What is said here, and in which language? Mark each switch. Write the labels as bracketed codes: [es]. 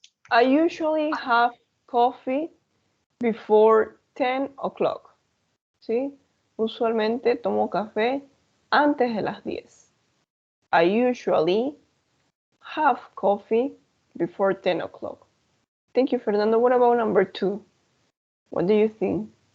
[en] I usually have coffee before 10 o'clock. [es] ¿Sí? Usualmente tomo café antes de las 10. [en] I usually have coffee before 10 o'clock. Thank you, Fernando. What about number 2? What do you think?